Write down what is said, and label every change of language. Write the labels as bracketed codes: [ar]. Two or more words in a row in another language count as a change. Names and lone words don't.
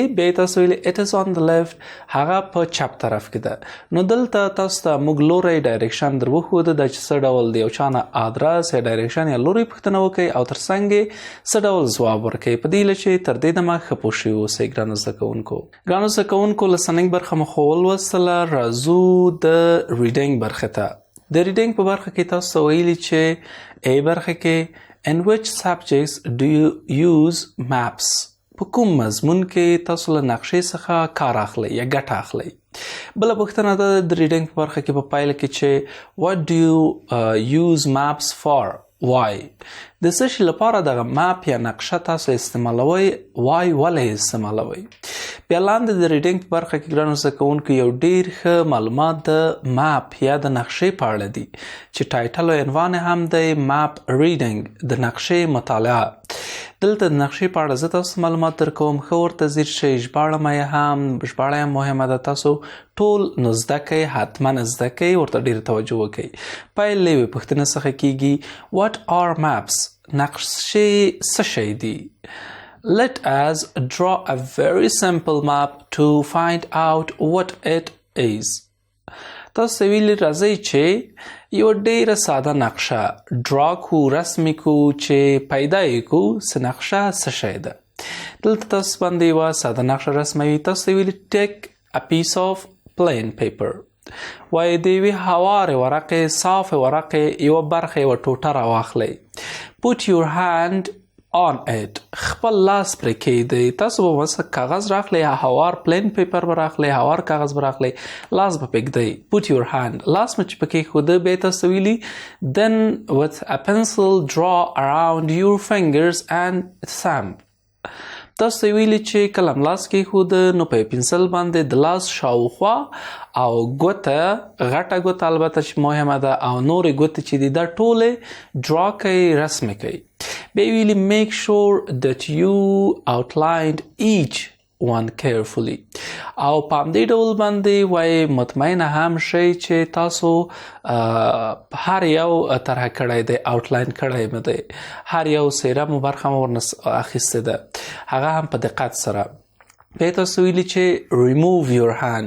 [ps] بیا تاسو ویلي [en] it is on the left. [ps] هغه په چپ طرف کې ده. نو دلته تاسو ته موږ لوری ډایرکشن در وښوده ده چې څه ډول د یو چا نه ادرس یا ډایرکشن یا لوری پوښتنه وکړئ او تر څنګ یې څه ډول ځواب ورکړئ. په دې چې تر دې دمه ښه پوه شوي اوسئ ګرانو زده کوونکو. ګرانو زده کوونکو لسنۍ برخه مو خو ولوستله. راځو د ریډینګ برخې ته. د ریډینګ په برخه کې تاسو ته ویلي چې ای برخه کې [en] in which subjects do you use maps؟ [ps] په کوم مضمون کې تاسو له نقشې څخه کار اخلئ یا ګټه اخلئ؟ بله پوښتنه ده د ریډینګ په برخه کې په پایله کې چې [en] what do you use maps for؟ why؟ [ps] د څه شي لپاره دغه ماپ یا نقشه تاسو استعمالوئ؟ why ولې استعمالوئ؟ بیا لاندې د ریډینګ په برخه کې ګرانو زده کوونکو یو ډیر ښه معلومات د ماپ یا د نقشې په اړه دي چې ټایټل او عنوان هم دی ماپ ریډینګ، د نقشې مطالعه. دلته د نقشې په اړه زه تاسو معلومات درکوم. ښه ورته ځیر شئ. ژباړه هم مهمه ده. تاسو ټول نو زده کوئ، حتما زده کوئ، ورته ډېره توجه وکړئ. پیل له یوې پوښتنې څخه کیږي [en] what are maps؟ [ps] نقشې څه شی دي؟ [en] Let us draw a very simple map to find out what it is. [ps] تاسو ویلي راځئ چې یو ډیره ساده نقشه ډرا کو، رسمي کو، چې پیدا یې کو څه نقشه څه شی ده. دلته تاسو باندې یوه ساده نقشه رسموي. تاسو ویلي [en] take a piece of plain paper. [ps] وایي د یوې هوارې ورقې، صافې ورقې یوه برخه، یوه ټوټه راواخلئ. [en] Put your hand on it. [ps] خپل لاس پرې کیږدئ. تاسو به مثلا کاغذ راخلئ، هوار [en] plain paper [ps] به راخلئ، هوار کاغذ به راخلئ، لاس به پرېږدئ. [en] Put your hand. [ps] لاس مو چې پکې ښوده بیا تاسو ویلي [en] then with a pencil draw around your fingers and thumb. [ps] تاسو ویلي چې کله لاس کې ښوده نو په پنسل باندې د لاس شاوخوا او ګوته، غټه ګوته البته چې مهمه ده، او نورې ګوتې چې دي دا ټولې ډرا کوئ، رسمې کوئ. بیا ویلي [en] make sure that you outlined each one carefully. [ps] او په همدې ډول باندې وایي مطمئنه هم شئ چې تاسو هر یو طرح کړی دی، آوټلاین کړی مو دی، هر یو څیره مو برخه مو ورنه اخیستې ده، هغه هم په دقت سره. بیا تاسو ویلي چې [en] remove your hand.